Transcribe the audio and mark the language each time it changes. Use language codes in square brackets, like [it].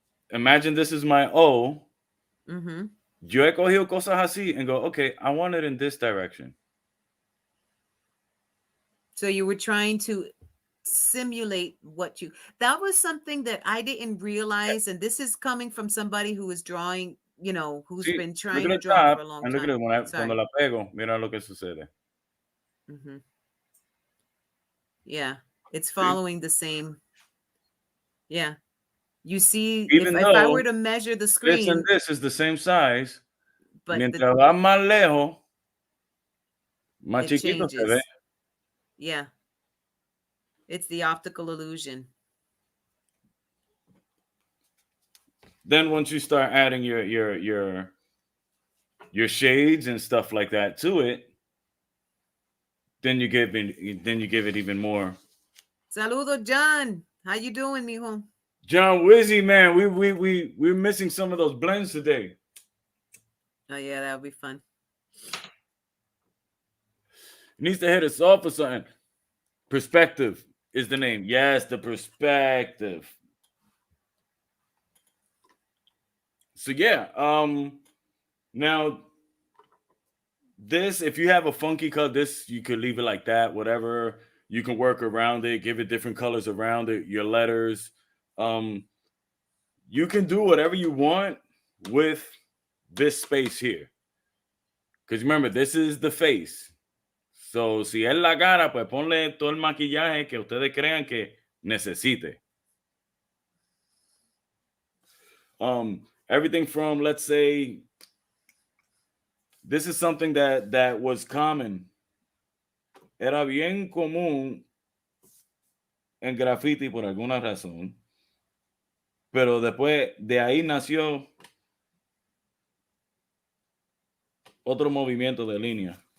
[en] Imagine this is my O. Mm-hmm. [es] Yo he cogido cosas así [en] and go, okay, I want it in this direction. So you were trying to simulate that was something that I didn't realize, and this is coming from somebody who is drawing, who's been trying to draw for a long time. Look at it, [es] cuando la pego, mira lo que sucede. [en] Mm-hmm. Yeah, it's following the same. Yeah. You see, if I were to measure the screen. This and this is the same size, but [es] mientras va más lejos, más chiquito se ve. [en] Yeah. It's the optical illusion. Then once you start adding your shades and stuff like that to it, then you give it even more. Saludo, John. How you doing, mijo? John Wizzy, man, we're missing some of those blends today. Oh yeah, that would be fun. He needs to hit us off or something. Perspective is the name. Yes, the perspective. So yeah, now this, if you have a funky color, this you could leave it like that, whatever. You can work around it, give it different colors around it, your letters. You can do whatever you want with this space here. Because remember, this is the face. [es] So, si es la cara, pues ponle todo el maquillaje que ustedes crean que necesite. [en] Everything from, let's say, this is something that was common. [es] Era bien común en graffiti por alguna razón. Pero después de ahí nació otro movimiento de línea.